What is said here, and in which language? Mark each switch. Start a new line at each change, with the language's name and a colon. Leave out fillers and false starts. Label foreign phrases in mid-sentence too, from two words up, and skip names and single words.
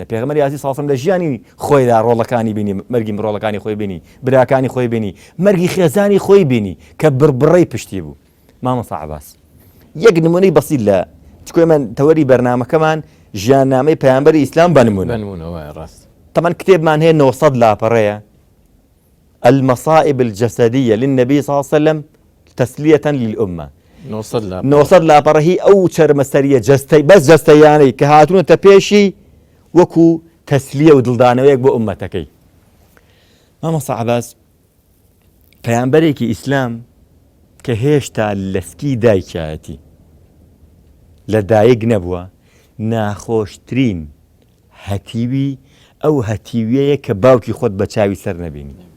Central Kurdish: پێغەمبەری ئازیز
Arabic: صلی الله علیه وسلم
Central Kurdish: لە ژیانی خۆیدا ڕۆڵەکانی بینی، مەرگی مڕۆڵەکانی خۆی بینی، براکانی خۆی بینی، مەرگی خێزانی خۆی بینی کە بڕبڕەی پشتی بوو. مامۆستا عەباس یەک نمونەی بەسیط لە چکۆی من تەوەری بەرنامەکەمان ژیاننامەی پەیامبەری ئیسلام بنمونە. طبعا کتێبمان هەیە 900 لاپەڕەیە المصائب الجسدية للنبي صلى الله عليه وسلم تسلية للأمة. 900 لاپەڕە هی ئەو چەرمەسەریە جەستەی بەس جەستەیانەی کە هاتوونەتە پێشی وەکو تەسلیە و دڵدانەوەیەک بۆ ئومەتەکەی. مامۆستا عەباس پەیامبەرێکی ئیسلام کە هێشتا لەسکی دایکایەتی لە دایک نەبووە ناخۆشترین هەتیوی ئەو هەتیویەیە کە باوکی خۆت بە چاوی سەر نەبینی.